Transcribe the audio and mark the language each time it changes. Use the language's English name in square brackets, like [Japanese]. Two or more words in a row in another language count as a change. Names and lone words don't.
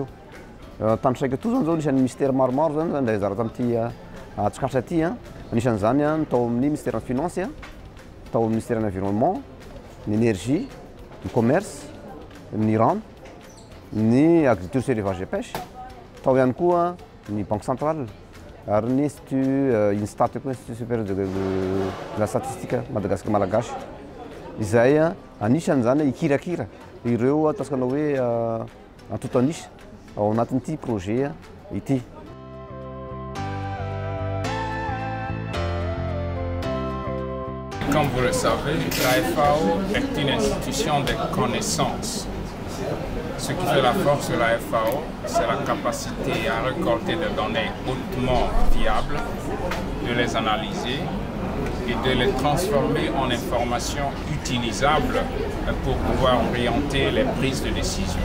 [Malagasy] Tandrasaika to zany zao nisan'ny ministère maromaro zany zany zara tamin'ity atsikatra ty anisan'izany ny tao amin'ny [French] ministère de finance, [Malagasy] tao amin'ny [French] ministère de l'environnement, [Malagasy] ny énergie, ny commerce, ny rano, ny agriculture sy [French] élevage et pêche, [Malagasy] tao ihany koa ny [French] banque centrale [Malagasy] ary ny institut INSTAT koa [French] institut supérieur de la statistique [Malagasy] Madagascar malagasy izay anisan'izany ikirakira ireo ataontsika hoe atotanisa ao anatin'ity projet ity. [French] Comme vous le savez, la FAO est une institution de connaissance. Ce qui fait la force de la FAO, c'est la capacité à récolter des données hautement fiables, de les analyser et de les transformer en informations utilisables pour pouvoir orienter les prises de décision.